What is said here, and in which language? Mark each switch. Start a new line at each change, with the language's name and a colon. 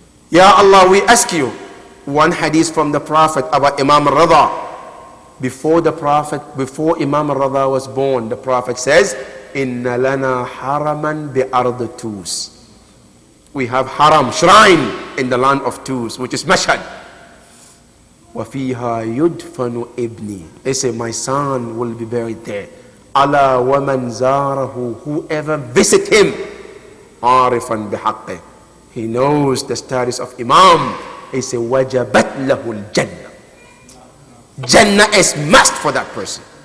English: Ya Allah, we ask you, one hadith from the Prophet about Imam al-Rida. Before Imam al-Rida was born, the Prophet says,
Arabic: Inna lana haraman bi ard Tus.
English: We have haram, shrine in the land of Tus, which is Mashhad.
Arabic: وَفِيهَا يُدْفَنُ ibni.
English: They say, my son will be buried there.
Arabic: Ala wa man zarahu,
English: whoever visit him,
Arabic: arifan bihaqqi.
English: He knows the status of Imam. He say,
Arabic: wajabat lahul Jannah.
English: Jannah is must for that person.